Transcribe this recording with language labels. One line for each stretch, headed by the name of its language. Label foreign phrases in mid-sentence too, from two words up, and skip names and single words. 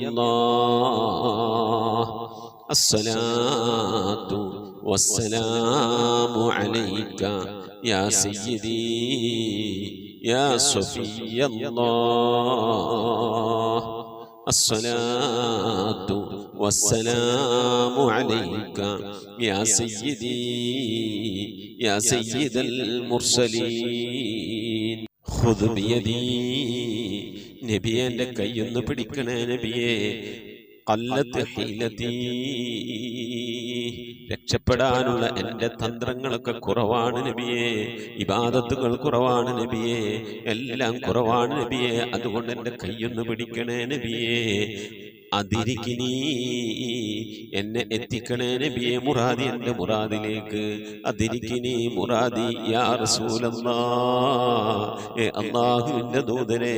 Arabic: الله الصلاة والسلام عليك يا سيدي يا صفي الله الصلاة والسلام عليك يا سيدي يا سيد المرسلين خذ بيدي
Malayalam: നബിയെ എൻ്റെ കൈയൊന്ന് പിടിക്കണേ നബിയെ
Arabic: قلت حيلتي
Malayalam: രക്ഷപ്പെടാനുള്ള എൻ്റെ തന്ത്രങ്ങളൊക്കെ കുറവാണ് നബിയെ ഇബാദത്തുകൾ കുറവാണ് നബിയെ എല്ലാം കുറവാണ് നബിയെ അതുകൊണ്ട് എൻ്റെ കൈയൊന്ന് പിടിക്കണേ നബിയെ അതിരിക്കിനി എന്നെ എത്തിക്കണേ നബിയെ മുറാദി എൻ്റെ മുറാദിലേക്ക്
Arabic: أدركني مرادي يا رسول الله
Malayalam: അല്ലാഹുവിൻ്റെ ദൂതനെ